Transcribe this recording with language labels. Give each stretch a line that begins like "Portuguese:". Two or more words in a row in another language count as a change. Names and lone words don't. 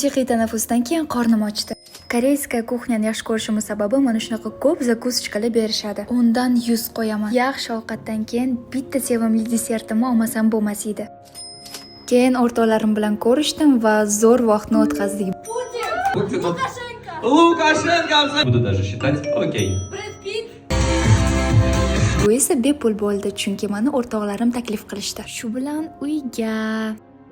Uzbek: Musiqiy tanaffusdan keyin qornim ochdi. Koreyska kuxnyani yaxshi ko'rishim sababi mana shunaqa ko'p zakusichkalar berishadi. Undan 100 qo'yaman. Yaxshi ovqatdan keyin bitta sevimli desertimni olmasam bo'lmas edi. Keyin o'rtoqlarim bilan ko'rishdim va zo'r vaqtni o'tkazdik.
Russian: Путин. Лукашенко. Буду даже считать. Окей.
Uzbek: Bu esa bepul bo'ldi, chunki meni o'rtoqlarim taklif qilishdi. Shu bilan uyga